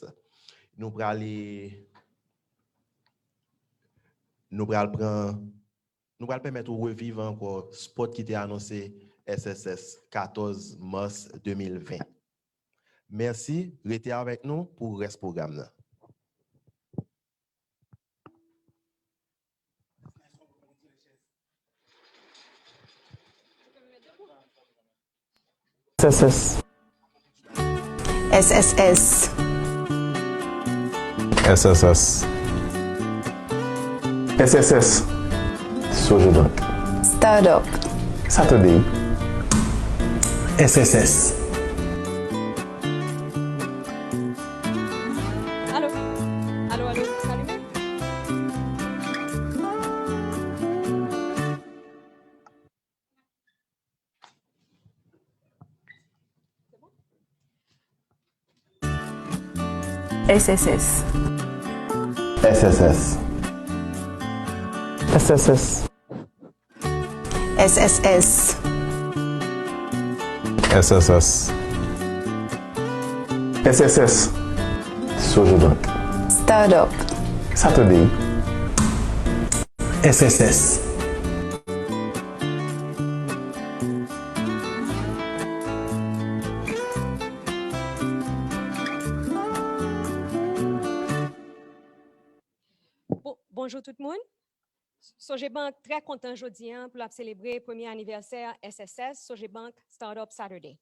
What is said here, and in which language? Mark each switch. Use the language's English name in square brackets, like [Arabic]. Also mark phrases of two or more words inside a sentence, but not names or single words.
[French] Nous allons permettre de revivre encore spot qui était annoncé SSS 14 mars 2020. Merci, restez avec nous pour le reste du programme. SSS. SSS. SSS. SSS. Sogebank. Startup. Saturday. SSS. Allô? Allô, allô, salut. SSS. SSS. SSS. SSS. SSS. SSS. Sogebank. Startup. Saturday. SSS. Bonjour tout le monde. Sogebank très content aujourd'hui pour célébrer le premier anniversaire SSS, Sogebank Startup Saturday.